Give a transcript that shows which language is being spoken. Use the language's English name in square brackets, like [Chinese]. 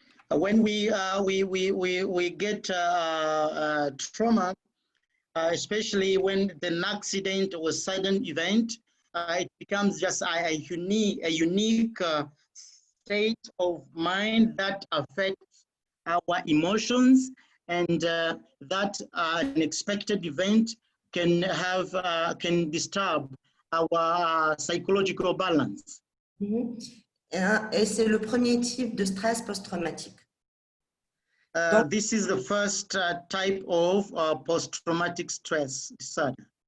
[English] When we get trauma, especially when an accident or sudden event, it becomes just a unique state of mind that affects our emotions, and that unexpected event can disturb our psychological balance. [French] Et c'est le premier type de stress post-traumatique. [English] This is the first type of post-traumatic stress disorder.